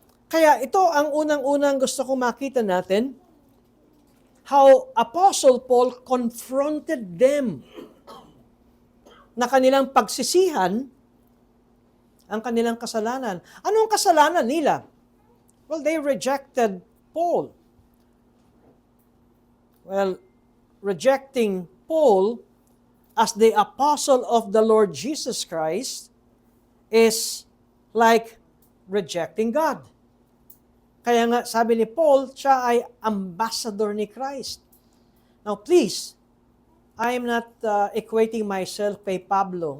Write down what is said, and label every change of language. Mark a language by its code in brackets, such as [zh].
[tl] Kaya ito ang unang-unang gusto kong makita natin, [en] how Apostle Paul confronted them [tl] na kanilang pagsisihan ang kanilang kasalanan. Anong kasalanan nila? [en] Well, they rejected Paul. Well, rejecting Paul as the apostle of the Lord Jesus Christ is like rejecting God. [tl] Kaya nga sabi ni Paul, siya ay ambassador ni Christ. [en] Now please, I am not equating myself [tl] kay Pablo.